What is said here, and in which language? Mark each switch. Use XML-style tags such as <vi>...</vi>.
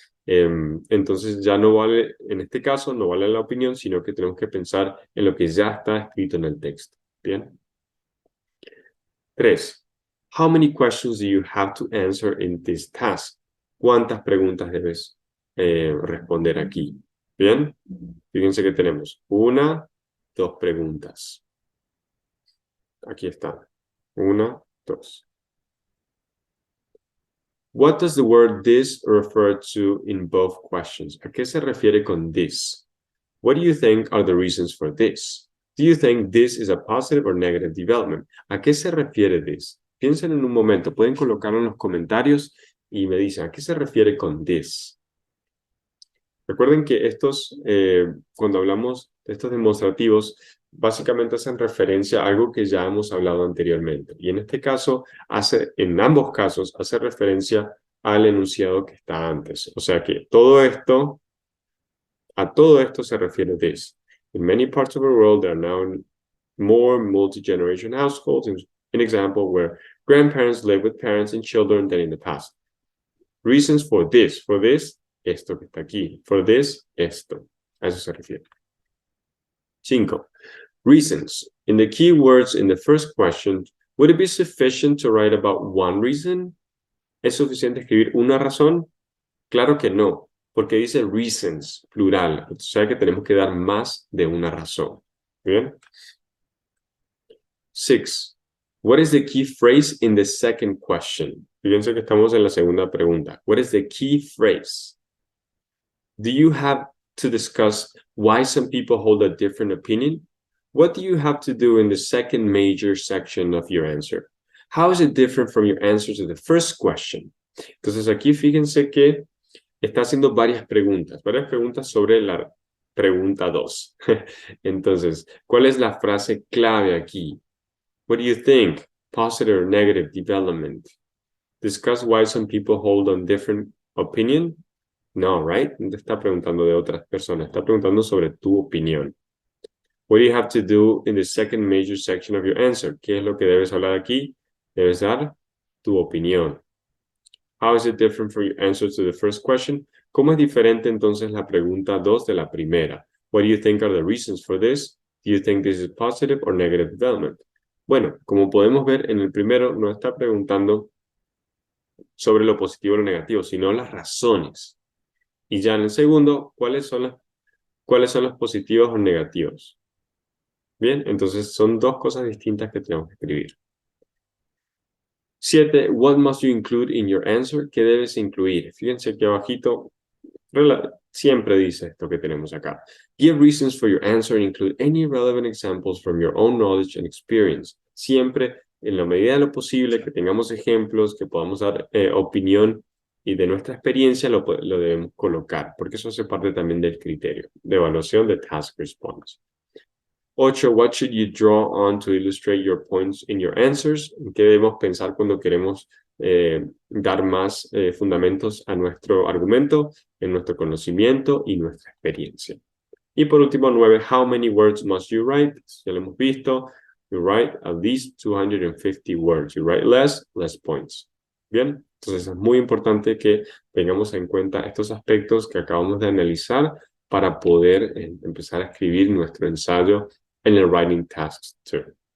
<es>Entonces ya no vale, en este caso, no vale la opinión, sino que tenemos que pensar en lo que ya está escrito en el texto. Bien. 3.</es> <en>How many questions do you have to answer in this task?</en> <es>¿Cuántas preguntas debes responder aquí? Bien. Fíjense que tenemos 1, 2 preguntas. Aquí está. 1, 2.</es> <en>What does the word this refer to in both questions?</en> <es>¿A qué se refiere con this?</es> <en>What do you think are the reasons for this? Do you think this is a positive or negative development?</en> <es>¿A qué se refiere this? Piensen en un momento, pueden colocarlo en los comentarios y me dicen, ¿a qué se refiere con this? Recuerden que estos, cuando hablamos de estos demostrativos, básicamente hacen referencia a algo que ya hemos hablado anteriormente. Y en este caso, en ambos casos, hace referencia al enunciado que está antes. O sea que a todo esto se refiere this.</es> <en>In many parts of the world, there are now more multi-generation households. An example where grandparents live with parents and children than in the past. Reasons for this. For this,</en> <es>esto que está aquí. For this, esto. A eso se refiere.</es> <en>5. Reasons. In the keywords in the first question, would it be sufficient to write about one reason?</en> <es>¿Es suficiente escribir una razón? Claro que no, porque dice reasons, plural. O sea que tenemos que dar más de una razón. ¿Bien? 6.</es> <en>What is the key phrase in the second question?</en> <es>Fíjense que estamos en la segunda pregunta.</es> <en>What is the key phrase? Do you have to discuss why some people hold a different opinion? What do you have to do in the second major section of your answer? How is it different from your answer to the first question?</en> <es>Entonces aquí fíjense que está haciendo varias preguntas sobre la pregunta 2. Entonces, ¿cuál es la frase clave aquí?</es> <en>What do you think? Positive or negative development? Discuss why some people hold a different opinion? No, right?</en> <es>No te está preguntando de otras personas, está preguntando sobre tu opinión.</es> <en>What do you have to do in the second major section of your answer?</en> <es>¿Qué es lo que debes hablar aquí? Debes dar tu opinión.</es> <en>How is it different from your answer to the first question?</en> <es>¿Cómo es diferente entonces la pregunta 2 de la primera?</es> <en>What do you think are the reasons for this? Do you think this is positive or negative development?</en> <es>Bueno, como podemos ver en el primero, no está preguntando sobre lo positivo o lo negativo, sino las razones. Y ya en el segundo, ¿cuáles son los positivos o negativos? Bien, entonces son dos cosas distintas que tenemos que escribir. 7.</es> <en>What must you include in your answer?</en> <es>¿Qué debes incluir? Fíjense aquí abajito, siempre dice esto que tenemos acá.</es> <en>Give reasons for your answer and include any relevant examples from your own knowledge and experience.</en> <es>Siempre, en la medida de lo posible, que tengamos ejemplos, que podamos dar opinión y de nuestra experiencia lo debemos colocar, porque eso hace parte también del criterio de evaluación de task response. 8.</es> <en>What should you draw on to illustrate your points in your answers?</en> <es>¿Qué debemos pensar cuando queremos dar más fundamentos a nuestro argumento, en nuestro conocimiento y nuestra experiencia? Y por último, 9.</es> <en>How many words must you write?</en> <es>Ya lo hemos visto.</es> <en>You write at least 250 words. You write less points.</en> <es>Bien, entonces es muy importante que tengamos en cuenta estos aspectos que acabamos de analizar para poder empezar a escribir nuestro ensayo en el Writing Tasks 2.</es>